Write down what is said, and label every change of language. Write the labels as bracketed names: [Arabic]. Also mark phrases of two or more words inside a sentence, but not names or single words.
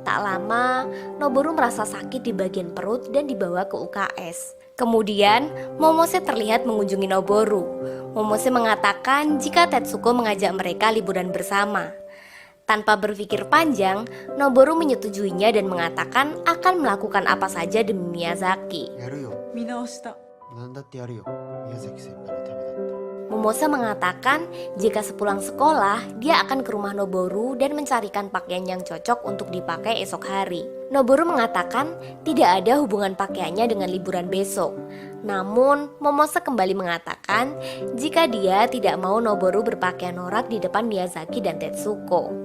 [Indonesian] Tak lama, Noboru merasa sakit di bagian perut dan dibawa ke UKS. Kemudian, Momose terlihat mengunjungi Noboru. Momose mengatakan jika Tetsuko mengajak mereka liburan bersama. Tanpa berpikir panjang, Noboru menyetujuinya dan mengatakan akan melakukan apa saja demi Miyazaki. [Japanese] やるよ。見直した。なんだってやるよ。宮崎先輩のためだったら。 [Indonesian] Momose mengatakan jika sepulang sekolah, dia akan ke rumah Noboru dan mencarikan pakaian yang cocok untuk dipakai esok hari. Noboru mengatakan tidak ada hubungan pakaiannya dengan liburan besok. Namun, Momose kembali mengatakan jika dia tidak mau Noboru berpakaian norak di depan Miyazaki dan Tetsuko.